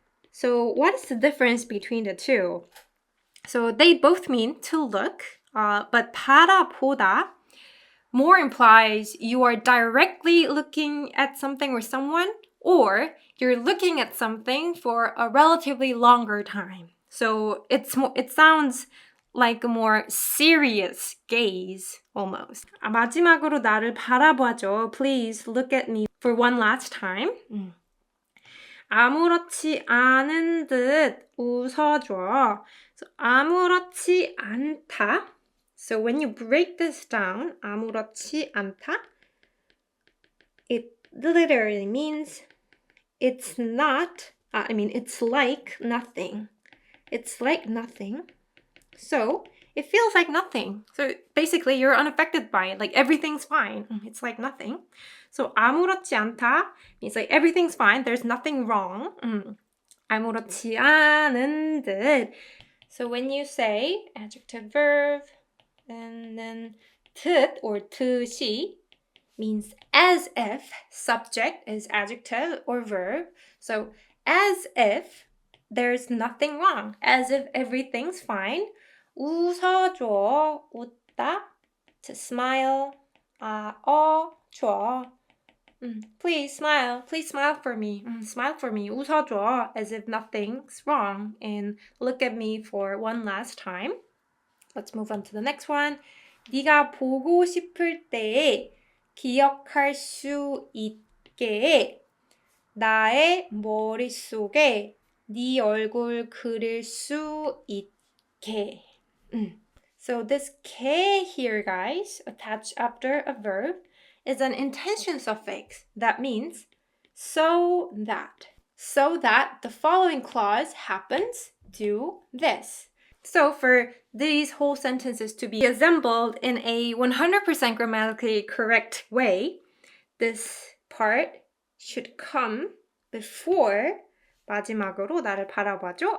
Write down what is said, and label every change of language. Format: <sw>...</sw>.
<en>So what is the difference between the two? So they both mean to look, but 바라보다 more implies you are directly looking at something or someone, or you're looking at something for a relatively longer time. So it sounds like a more serious gaze, almost.</en> <ko>마지막으로 나를 바라봐줘.</ko> <en>Please look at me for one last time.</en> <ko>아무렇지 않은 듯 웃어줘. So 아무렇지 않다.</ko> <en>So when you break this down,</en> <ko>아무렇지 않다,</ko> <en>it literally means it's not, it's like nothing. It's like nothing. So it feels like nothing. So basically you're unaffected by it. Like everything's fine. It's like nothing. So</en> <ko>아무렇지 않다</ko> <en>means like everything's fine. There's nothing wrong.</en> <ko>아무렇지 않은 듯.</ko> <en>So when you say adjective verb and then 듯 or 듯이 means as if, subject is adjective or verb. So as if there's nothing wrong. As if everything's fine.</en> <ko>웃어줘, 웃다, to smile, 줘,</ko> <en>Please smile. Please smile for me. Smile for me.</en> <ko>웃어줘.</ko> <en>As if nothing's wrong. And look at me for one last time. Let's move on to the next one.</en> <ko>네가 보고 싶을 때에 기억할 수 있게 나의 머릿속에 네 얼굴 그릴 수 있게.</ko> <en>So this que here, guys, attached after a verb, is an intention suffix. That means so that. So that the following clause happens, do this. So for these whole sentences to be assembled in a 100% grammatically correct way, this part should come before</en> <ko>마지막으로 나를 바라봐줘.</ko>